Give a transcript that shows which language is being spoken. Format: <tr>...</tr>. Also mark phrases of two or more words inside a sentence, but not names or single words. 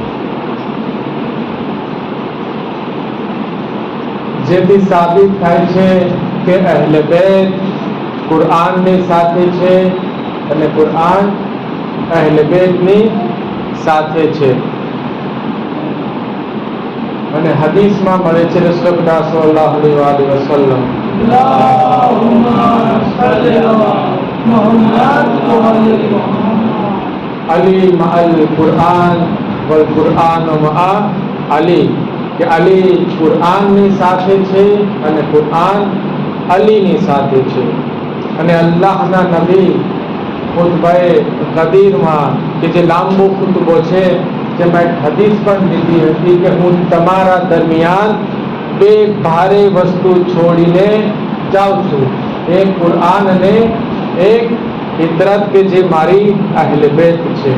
<gu>જેથી સાબિત થાય છે કે અહેલે બેત કુરાનની સાથે છે અને કુરાન અહેલે બેતની સાથે છે. અને હદીસમાં મળે છે</gu> <ar>رسول الله صلى الله عليه وسلم اللهم صل على محمد وعلى محمد علي مع القرآن والقرآن مع علي,</ar> <gu>કે અલી કુરાનની સાથે છે અને કુરાન અલીની સાથે છે. અને અલ્લાહના નબી ખુતબાએ ગદીરમાં કે જે લાંબો ખુતબો છે, જેમાં એક હદીસ પણ દીધી હતી કે હું તમારા દરમિયાન બે ભારે વસ્તુ છોડીને જાઉં છું, એક કુરાન અને એક ફિતરત કે જે મારી અહેલે બેત છે.</gu>